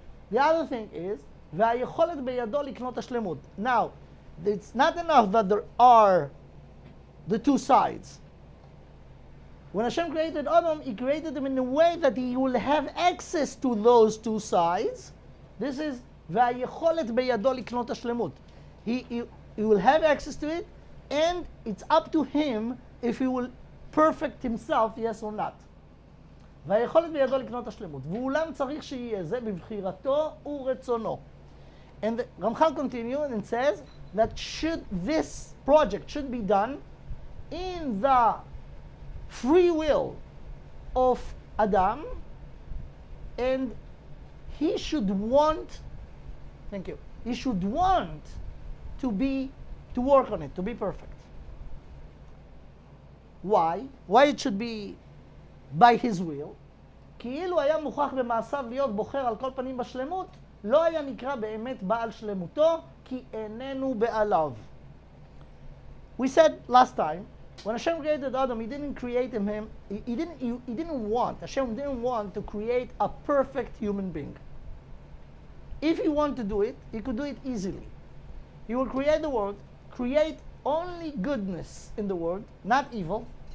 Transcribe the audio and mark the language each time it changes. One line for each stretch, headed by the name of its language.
English: The other thing is,
Hebrew: והיכולת בידו לקנות השלמות.
English: Now, it's not enough that there are the two sides. When Hashem created Adam, He created him in a way that he will have access to those two sides. This is
Hebrew: והיכולת בידו לקנות השלמות.
English: He will have access to it, and it's up to him if he will perfect himself, yes or not.
Hebrew: והיכולת בידו לקנות השלמות. ואולם צריך שיהיה זה בבחירתו ורצונו.
English: And Ramchal continues and says that this project should be done in the free will of Adam, and he should want, he should want to work on it, to be perfect. Why? Why it should be by his will?
Hebrew: כי אילו היה מוכרח במעשיו להיות בוחר על כל פנים בשלמות, לא היה נקרא באמת בעל שלמותו, כי איננו בעליו.
English: We said last time when Hashem created Adam, He didn't create him. He didn't want. Hashem didn't want to create a perfect human being. If He wanted to do it, He could do it easily. He will create the world, create only goodness in the world, not evil.